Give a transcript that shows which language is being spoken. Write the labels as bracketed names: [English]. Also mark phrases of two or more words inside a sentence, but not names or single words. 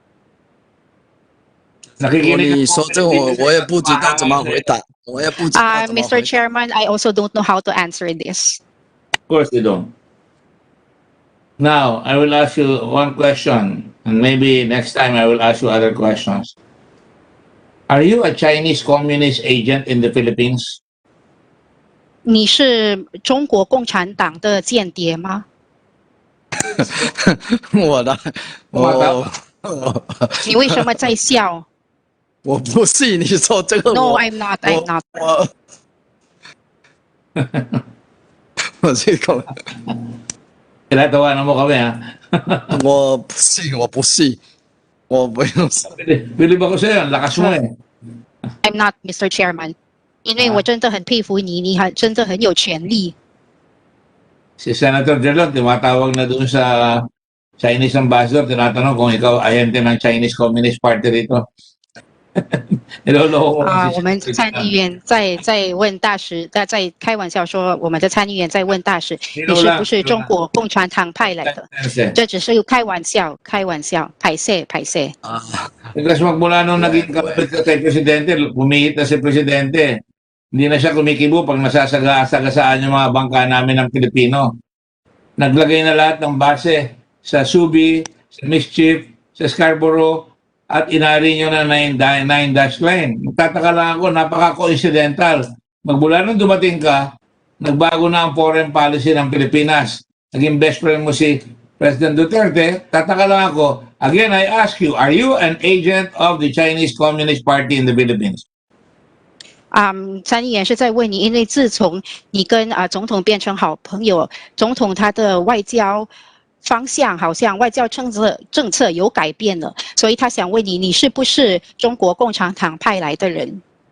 [Chinese] 你说这我也不知道怎么回答，我也不知道怎么回答。 [English] Mr. Chairman, I also don't know how to answer this. Of course you don't. Now, I will ask you one question, and maybe next time I will ask you other questions. Are you a Chinese communist agent in the Philippines? [Chinese] 你是中国共产党的间谍吗？我的，我你为什么在笑我不是你说这个 [English] ？No, [Chinese] 我 [English] I'm not. I'm not. [Chinese] 我这个 [Filipino] Tinatawanan mo kami, ha? [Chinese] 我不是我不是我不用 [Filipino] Bilib ako sa'yo. Ang lakas mo eh. [English] I'm not, Mr. Chairman. [Chinese] 因为我真的很佩服你，你真的很有权利。 [Filipino] Si Senator Jelot, tumatawag na doon sa Chinese ambassador, tinatanong kung ikaw ahente ng Chinese Communist Party rito. Niloloko ko si [Chinese] 我们参议员在问大使，在开玩笑说，我们的参议员在问大使，你是不是中国共产党派来的？这只是开玩笑，开玩笑，拍摄拍摄。 [Filipino] Kasi magmula nung naging kapit ka kay Presidente, pumihit na si Presidente. Hindi na siya kumikibo pag nasasagasaan yung mga bangka namin ng Pilipino. Naglagay na lahat ng base sa Subi, sa Mischief, sa Scarborough, at inari nyo na 9-dash line. Magtataka lang ako, napaka-coincidental. Magmula nung dumating ka, nagbago na ang [English] foreign policy [Filipino] ng Pilipinas. Naging [English] best friend [Filipino] mo si President Duterte. Tataka lang ako, [English] again, I ask you, are you an agent of the Chinese Communist Party in the Philippines? [Chinese] 参议员是在问你，因为自从你跟总统变成好朋友，总统他的外交方向好像外交政策有改变了，所以他想问你，你是不是中国共产党派来的人？